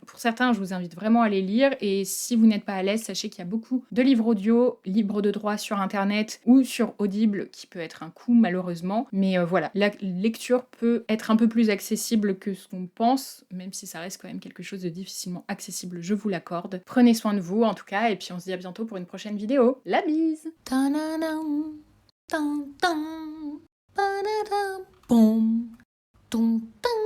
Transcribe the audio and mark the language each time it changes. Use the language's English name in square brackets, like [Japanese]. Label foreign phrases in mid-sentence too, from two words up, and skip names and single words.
[French] Pour certains, je vous invite vraiment à les lire, et si vous n'êtes pas à l'aise, sachez qu'il y a beaucoup de livres audio, libres de droit sur internet ou sur Audible, qui peut être un coût malheureusement. Mais voilà, la lecture peut être un peu plus accessible que ce qu'on pense, même si ça reste quand même quelque chose de difficilement accessible, je vous l'accorde. Prenez soin de vous en tout cas, et puis on se dit à bientôt pour une prochaine vidéo. La bise! Ta-na-nam, tan, tan, pa-da-dam, pom, tom,